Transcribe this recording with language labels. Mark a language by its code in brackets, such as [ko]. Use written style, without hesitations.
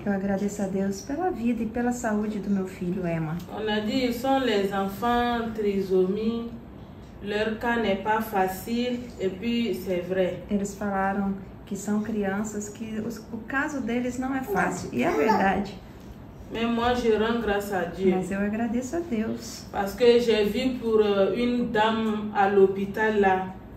[pt] Eu agradeço a Deus pela vida e pela saúde do meu filho Emma. [fr] On a dit ils sont les enfants trisomie, leur cas n'est pas facile et puis c'est vrai. [pt] Eles falaram que são crianças que o caso deles não é fácil e é verdade. [fr] Mais moi je rends grâce à Dieu. [pt] Mas eu agradeço a Deus. [fr] Parce que j'ai vu pour une dame à l'hôpital là.